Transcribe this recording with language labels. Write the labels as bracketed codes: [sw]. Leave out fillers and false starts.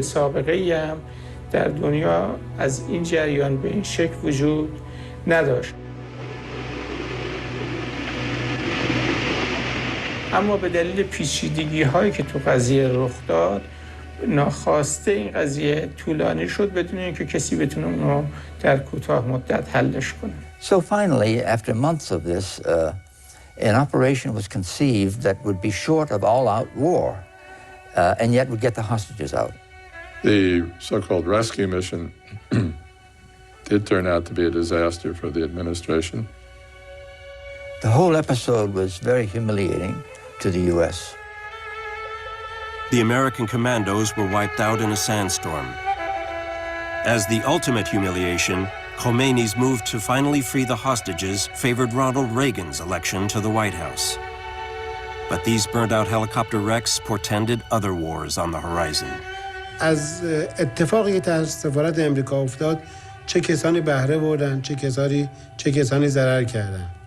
[fa] سابقه ای هم در دنیا از این جریان به این شکل وجود نداشت. اما به دلیل پیچیدگی هایی که تو قضیه رخ داد، ناخواسته این قضیه طولانی شد بدون اینکه کسی بتونه اونو در کوتاه مدت حلش کنه. [en] So finally, after months of this, an operation was conceived that would be short of all-out war, and yet would get the hostages out. The so-called rescue mission did turn out to be a disaster for the administration. The whole episode was very humiliating to the U.S. The American commandos were wiped out in a sandstorm. As the ultimate humiliation, Khomeini's move to finally free the hostages favored Ronald Reagan's election to the White House. But these burned-out helicopter wrecks portended other wars on the horizon. [fa] از اتفاقی که در سفارت امریکا افتاد، چه کسانی بهره بردن، چه کسانی ضرر کردن.